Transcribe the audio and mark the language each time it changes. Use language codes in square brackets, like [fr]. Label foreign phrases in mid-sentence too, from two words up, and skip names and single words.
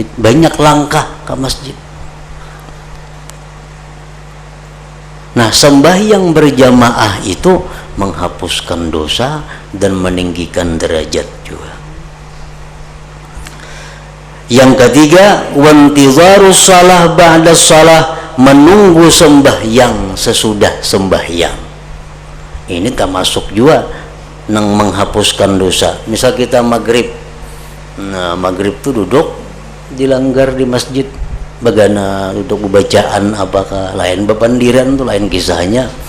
[bjn] Banyak langkah ke masjid. Nah, sembahyang berjamaah itu menghapuskan dosa dan meninggikan derajat juga. Yang ketiga, [ar] wantizarus salah ba'da salah, [bjn] menunggu sembahyang sesudah sembahyang. Ini termasuk juga nang menghapuskan dosa. Misal kita maghrib, nah maghrib itu duduk dilanggar di masjid, bagana duduk bacaan apakah lain bepandiran tuh lain kisahnya.